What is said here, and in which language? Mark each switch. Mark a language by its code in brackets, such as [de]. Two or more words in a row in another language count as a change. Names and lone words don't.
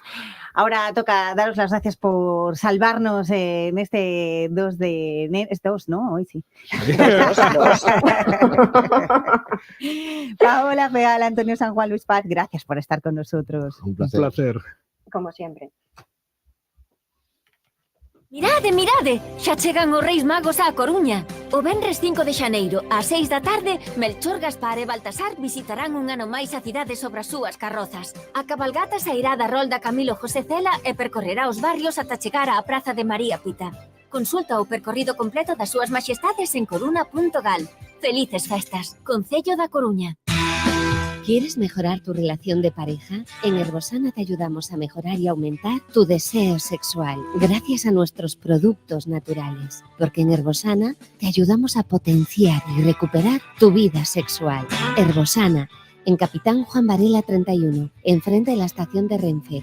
[es] Ahora toca daros las gracias por salvarnos en este 2 de enero. Es 2, ¿no? Hoy sí. Paola Feal, Antonio San Juan, Luis Paz, gracias por estar con nosotros. Un placer. Como siempre. [gl] Mirade, mirade, xa chegan os Reis Magos á Coruña. O venres 5 de xaneiro, ás 6 da tarde, Melchor, Gaspar e Baltasar visitarán un ano máis a cidade sobre as súas carrozas. A cabalgata sairá da rolda Camilo José Cela e percorrerá os barrios ata chegar á Praza de María Pita. Consulta o percorrido completo das súas maxestades en coruna.gal. Felices festas, Concello da Coruña. [es] ¿Quieres mejorar tu relación de pareja? En Herbosana te ayudamos a mejorar y aumentar tu deseo sexual gracias a nuestros productos naturales. Porque en Herbosana te ayudamos a potenciar y recuperar tu vida sexual. Herbosana, en Capitán Juan Varela 31, enfrente de la estación de Renfe.